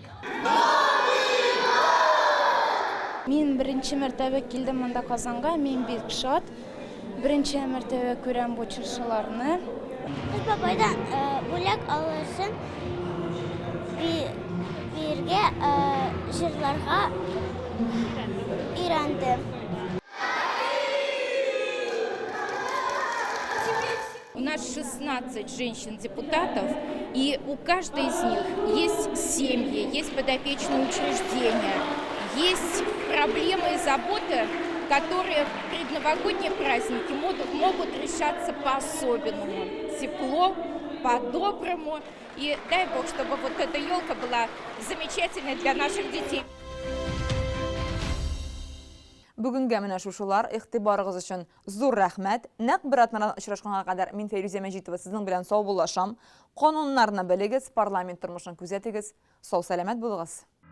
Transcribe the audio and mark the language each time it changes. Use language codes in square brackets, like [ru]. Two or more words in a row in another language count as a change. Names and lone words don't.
[tt] Мин беренче мәртәбә килдем монда Казанга, мин бик шат. Беренче мәртәбә күрәм бу чыршыларны. Без бабайдан бүләк алышын биргә җырларга өйрәндем. [ru] У нас 16 женщин-депутатов, и у каждой из них есть семьи, есть подопечные учреждения, есть проблемы и заботы, которые в предновогодние праздники могут решаться по-особенному. Тепло, по-доброму. И дай Бог, чтобы вот эта елка была замечательной для наших детей. [tt] Бүгенгә менә шушылар игътибарыгыз өчен зур рәхмәт. Нәкъ бер атнадан очрашканга кадәр мин Фәйрүзә Мәҗитова сезнең белән сау булашам. Кануннарны белегез, парламент тормышын күзәтегез. Сау-сәламәт булыгыз.